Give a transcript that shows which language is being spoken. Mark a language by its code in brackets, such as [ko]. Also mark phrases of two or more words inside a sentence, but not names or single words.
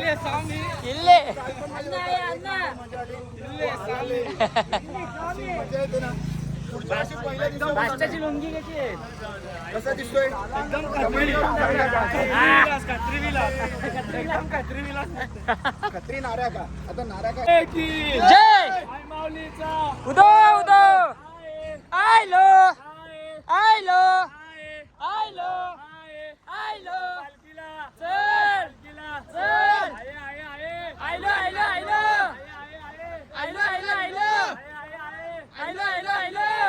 [mr] मजा येते ना पुढच्या वर्षी पहिल्या दिवशी बादशाहची लुंगी कशी आहे कसा दिसतोय खत्री नाऱ्या का आता नाऱ्या का जय माऊलीचा उदो उदो आयलो आयलो आयलो आयलो चल चल आयलो आयलो आयलो आयलो आयलो आयलो आयलो आयलो आयलो